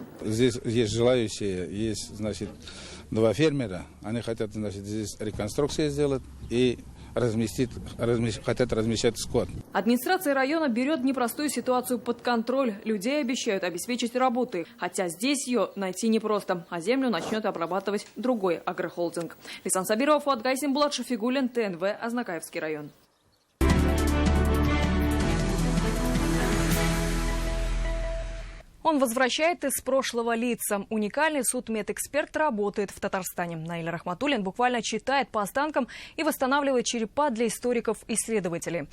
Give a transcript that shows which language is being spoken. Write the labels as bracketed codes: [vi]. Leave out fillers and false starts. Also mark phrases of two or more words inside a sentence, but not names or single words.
[ru] Здесь есть желающие, есть, значит, два фермера. Они хотят, значит, здесь реконструкцию сделать и хотят размещать скот. Администрация района берет непростую ситуацию под контроль. Людей обещают обеспечить работой. Хотя здесь ее найти непросто. А землю начнет обрабатывать другой агрохолдинг. Лисан Сабирова, Фуат Гайсин, Булат Шафигуллин, ТНВ, Азнакаевский район. Он возвращает из прошлого лица. Уникальный судмедэксперт работает в Татарстане. Наиль Рахматуллин буквально читает по останкам и восстанавливает черепа для историков-исследователей.